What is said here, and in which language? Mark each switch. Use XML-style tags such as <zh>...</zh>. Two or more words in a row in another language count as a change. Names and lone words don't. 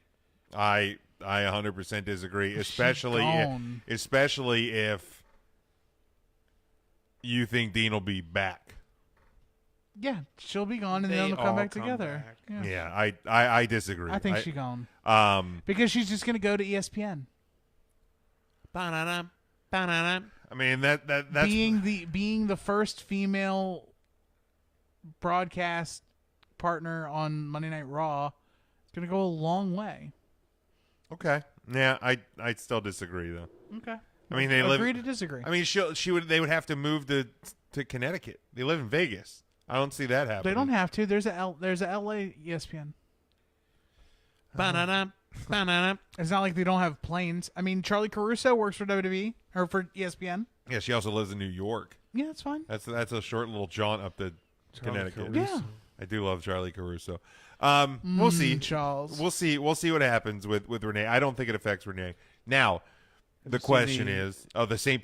<en>I 100% disagree, especially gone. especially if you think Dean will be back. Yeah, she'll be gone, and They then they'll come all back come together. back. Yeah. Yeah, I disagree. I think she's gone. Because she's just going to go to ESPN. Ba-na-na, ba-na-na. I mean that's being the first female broadcast partner on Monday Night Raw. It's going to go a long way. okay. Yeah, I still disagree though. Okay. I mean they Agree live. to disagree. I mean they would have to move to Connecticut. They live in Vegas. I don't see that happening. They don't have to. There's a LA ESPN. Ba-na-na, ba-na-na. It's not like they don't have planes. I mean, Charlie Caruso works for WWE or for ESPN. Yeah, she also lives in New York. Yeah, that's fine. That's a short little jaunt up to Connecticut. Yeah. I do love Charlie Caruso. We'll see. Charles. We'll see what happens with Renee. I don't think it affects Renee. Now, the question is, the St.</en>